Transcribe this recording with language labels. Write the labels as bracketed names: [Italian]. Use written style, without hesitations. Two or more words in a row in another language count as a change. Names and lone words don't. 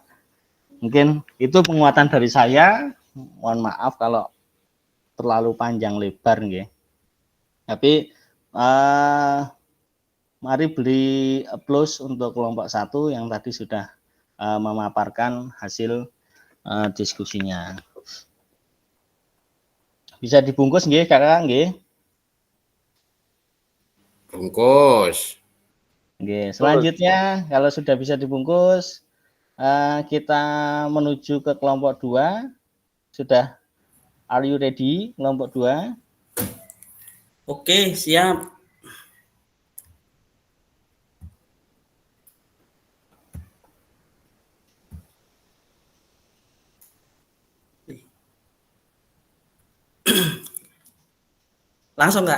[Indonesian] Mungkin itu penguatan dari saya. Mohon maaf kalau terlalu panjang lebar nggih. Tapi mari beri plus untuk kelompok 1 yang tadi sudah memaparkan hasil diskusinya. Bisa dibungkus nggih Kakak nggih? Bungkus. Oke, selanjutnya kalau sudah bisa dibungkus, kita menuju ke kelompok 2. Sudah, [English] are you ready kelompok 2? [Indonesian] Oke, siap. Langsung nggak?